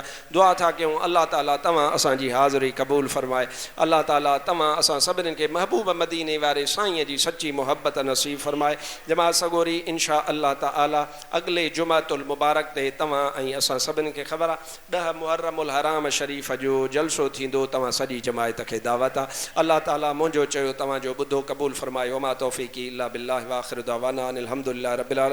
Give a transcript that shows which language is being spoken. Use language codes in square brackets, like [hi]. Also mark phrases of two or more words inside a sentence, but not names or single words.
[sd] दुआ था कयूं अल्लाह ताला तव्हां असांजी हाज़िरी क़बूल फरमाए, अल्लाह ताला तव्हां असां सभिनीनि खे महबूब मदीने वारे साईं जी सची मोहब्बत नसीब फरमाए। जमात सगोरी [ar] إن شاء الله تعالى [sd] अॻिले जुमातुल मुबारक ते तव्हां ऐं असां सभिनीनि खे ख़बर आहे 10 मुहर्रमुल हराम शरीफ़ जो जलसो थींदो, तव्हां सॼी जमायत खे दावत आहे। अल्लाह ताला मुंहिंजो चयो तव्हांजो ॿुधो क़बूल फरमाए। [ar] وما توفيقي إلا بالله وآخر دعوانا أن الحمد لله رب العالمين.